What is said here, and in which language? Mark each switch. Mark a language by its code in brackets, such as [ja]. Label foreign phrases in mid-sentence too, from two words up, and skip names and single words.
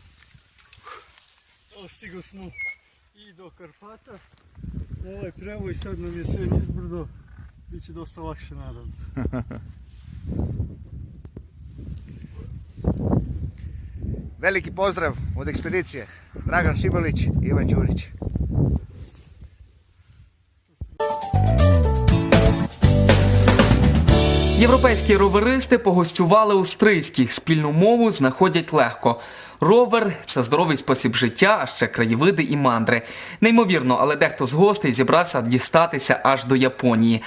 [sr] Stigli smo i do Karpata. Ovaj prevoj sad nam je sve nizbrdo. Biće dosta lakše, nadam se. Veliki pozdrav od ekspedicije. Dragan Šibalić i Ivan Đurić. [uk] Європейські роверисти погостювали у Стрийській, спільну мову знаходять легко. Ровер – це здоровий спосіб життя, а ще краєвиди і мандри. Неймовірно, але дехто з гостей зібрався дістатися аж до Японії.